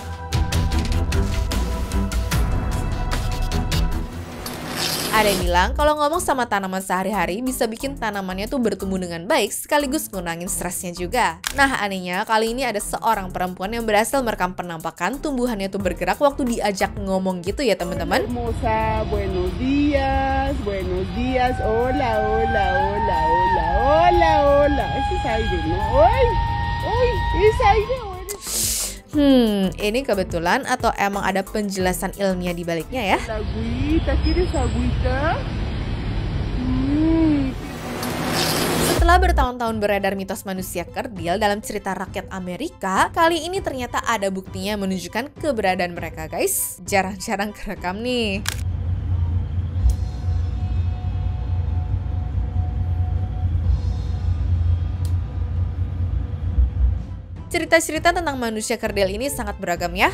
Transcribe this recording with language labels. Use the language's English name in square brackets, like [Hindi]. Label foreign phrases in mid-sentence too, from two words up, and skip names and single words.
[Indonesian] Ada yang bilang kalau ngomong sama tanaman sehari-hari bisa bikin tanamannya tuh bertumbuh dengan baik sekaligus ngurangin stresnya juga. Nah anehnya kali ini ada seorang perempuan yang berhasil merekam penampakan tumbuhannya tuh bergerak waktu diajak ngomong gitu ya teman-teman. [Spanish] Hermosa, buenos días, hola, hola, hola, hola, hola, hola. Ese es aire, ¿no? ¡Ay! ¡Ay! ¡Es aire! [Indonesian] Ini kebetulan atau emang ada penjelasan ilmiah di baliknya ya? [Spanish] Agüita, ¿quieres agüita? [Indonesian] Setelah bertahun-tahun beredar mitos manusia kerdil dalam cerita rakyat Amerika, kali ini ternyata ada buktinya menunjukkan keberadaan mereka guys. Jarang-jarang kerekam nih. Cerita-cerita tentang manusia kerdil ini sangat beragam ya.